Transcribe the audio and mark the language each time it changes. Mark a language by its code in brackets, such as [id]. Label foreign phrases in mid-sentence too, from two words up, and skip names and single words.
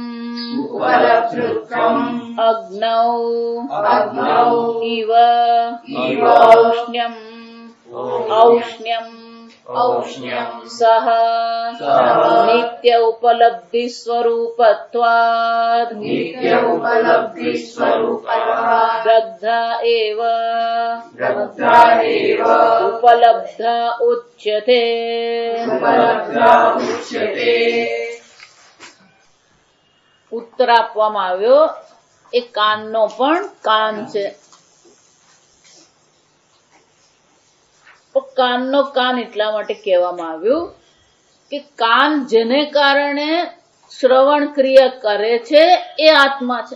[sa] उपलब्धत्वं अग्नौ अग्नौ इव इव औष्ण्यम् औष्ण्यम् औष्ण्यं सह सह नित्य उपलब्धि स्वरूपत्वात् नित्य उपलब्धि स्वरूपत्वात् दग्धा एव दग्धा एव उपलब्धा उच्यते उपलब्धा उच्यते [gu] ઉત્તર આપવામાં આવ્યો એ કાનનો પણ કાન છે. કાનનો કાન એટલા માટે કહેવામાં આવ્યું કે કાન જેને કારણે શ્રવણ ક્રિયા કરે છે એ આત્મા છે.